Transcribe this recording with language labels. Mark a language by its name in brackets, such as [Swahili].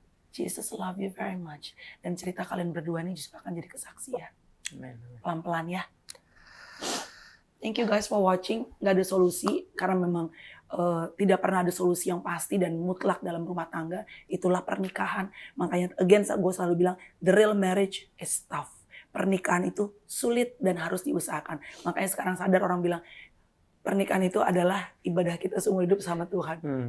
[English] Jesus love you very much. [Indonesian] Dan cerita kalian berdua ini justru akan jadi kesaksian. Amen. Pelan-pelan ya. [English] Thank you guys for watching. [Indonesian] Gak ada solusi karena memang tidak pernah ada solusi yang pasti dan mutlak dalam rumah tangga. Itulah pernikahan. Makanya [English] again [Indonesian] gue selalu bilang [English] the real marriage is tough. [Indonesian] Pernikahan itu sulit dan harus diusahakan. Makanya sekarang sadar orang bilang pernikahan itu adalah ibadah kita seumur hidup sama Tuhan.